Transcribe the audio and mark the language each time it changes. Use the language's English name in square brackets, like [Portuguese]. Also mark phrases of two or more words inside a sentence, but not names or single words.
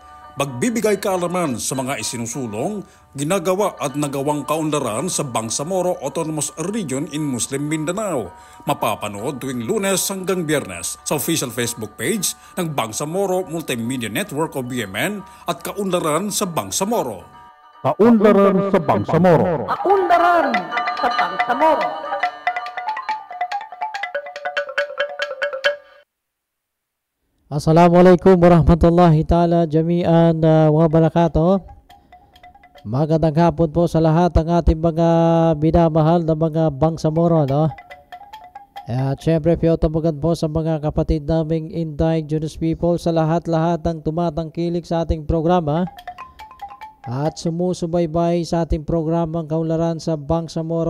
[Filipino] Magbibigay kaalaman sa mga isinusulong, ginagawa at nagawang kaunlaran sa Bangsamoro Autonomous Region in Muslim Mindanao. Mapapanood tuwing Lunes hanggang Biyernes sa [English] official Facebook page [Filipino] ng Bangsamoro Multimedia Network o BMN at Kaunlaran sa Bangsamoro. Kaunlaran sa Bangsamoro. Kaunlaran sa Bangsamoro. [Arabic] السلام عليكم ورحمة الله تعالى جميعا وبركاته. [Filipino] Magandang hapon po sa lahat ng ating mga minamahal na mga Bangsamoro, no? At syempre piyotamagan po sa mga kapatid naming [English] indigenous people [Filipino] sa lahat-lahat ng tumatangkilik sa ating programa at sumusubaybay sa ating programang Kaunlaran sa Bangsamoro.